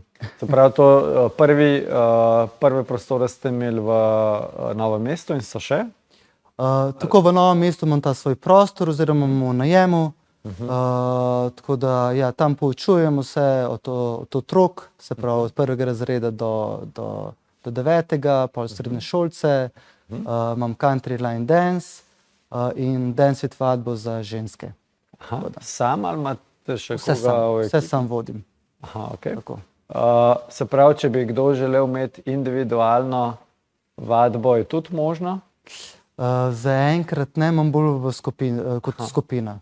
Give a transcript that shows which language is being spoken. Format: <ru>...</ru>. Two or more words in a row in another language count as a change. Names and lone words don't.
<sl>Se pravi, to prve prostore ste imeli v Novem mestu in so še? Tako v Novem mestu imam ta svoj prostor oziroma imam v najemu, Tako da ja, tam poučujemo se od otrok, se pravi od 1. razreda do 9. pol srednje šolce. Imam</sl> <en>country line dance</en> <sl>in</sl> <en>dance with</en> <sl>vadbo za ženske. Aha, sam ali imate še Vse koga v vse ekipi? sam vodim. Aha, okay. Tako. Se pravi, če bi kdo želel imeti individualno vadbo, je tudi možno? Zaenkrat ne, imam bolj v kot skupina.</sl>